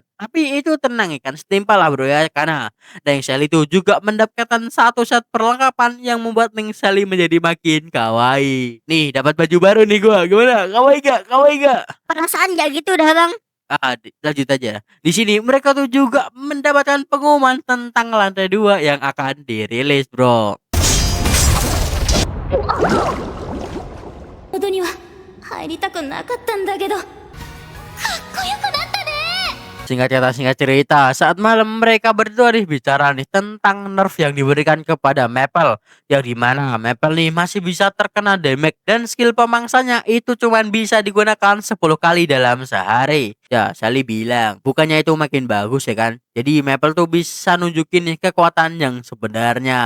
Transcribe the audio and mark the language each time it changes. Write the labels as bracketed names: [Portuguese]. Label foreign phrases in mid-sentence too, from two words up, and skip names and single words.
[Indonesian] Tapi itu tenang ikan setimpal lah bro ya karena Neng Sally itu juga mendapatkan satu set perlengkapan yang membuat Neng Sally menjadi makin kawaii. Nih dapat baju baru nih gua. Gimana? Kawaii gak? Kawaii gak? Perasaan gak gitu dah bang. Lanjut aja. Di sini mereka tuh juga mendapatkan pengumuman tentang lantai 2 yang akan dirilis, bro. [Japanese] ほどには入りたくなかったんだけど、かっこよくなったね。 [Indonesian] Singkat cerita, saat malam mereka berdua nih bicara nih tentang nerf yang diberikan kepada Maple. Yang dimana Maple nih masih bisa terkena damage dan skill pemangsanya itu cuman bisa digunakan 10 kali dalam sehari. Ya, Sally bilang, bukannya itu makin bagus ya kan? Jadi Maple tuh bisa nunjukin nih kekuatan yang sebenarnya.